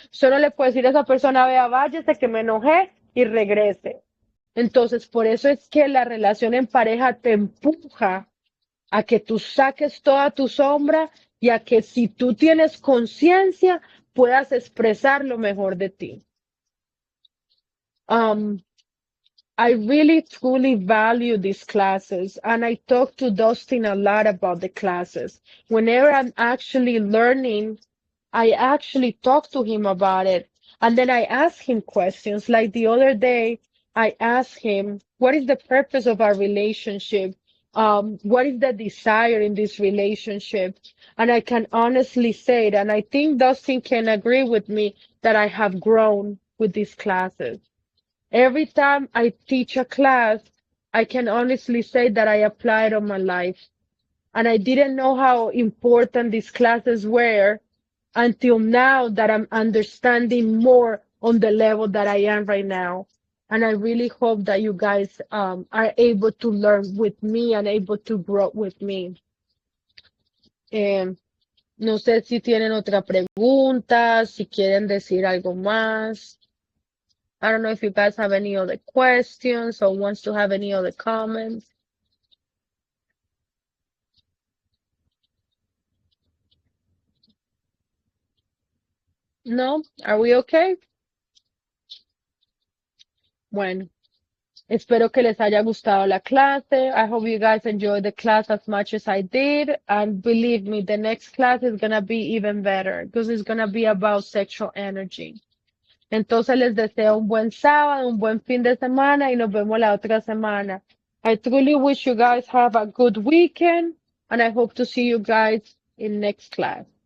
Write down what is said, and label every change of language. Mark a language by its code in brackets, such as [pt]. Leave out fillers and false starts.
[es] Usted no le puede decir a esa persona, vea, váyase que me enojé y regrese. Entonces, por eso es que la relación en pareja te empuja a que tú saques toda tu sombra y a que si tú tienes conciencia, puedas expresar lo mejor de ti. [en] Um, I really truly value these classes, and I talk to Dustin a lot about the classes. Whenever I'm actually learning, I actually talk to him about it. And then I ask him questions. Like the other day, I asked him, what is the purpose of our relationship? What is the desire in this relationship? And I can honestly say it, and I think Dustin can agree with me that I have grown with these classes. Every time I teach a class, I can honestly say that I apply it on my life. And I didn't know how important these classes were until now that I'm understanding more on the level that I am right now. And I really hope that you guys are able to learn with me and able to grow with me. [es] No sé si tienen otra pregunta, si quieren decir algo más. [en] I don't know if you guys have any other questions or wants to have any other comments. No? Are we okay? [es] Bueno, espero que les haya gustado la clase. [en] I hope you guys enjoyed the class as much as I did. And believe me, the next class is going to be even better because it's going to be about sexual energy. [es] Entonces les deseo un buen sábado, un buen fin de semana y nos vemos la otra semana. [en] I truly wish you guys have a good weekend and I hope to see you guys in next class.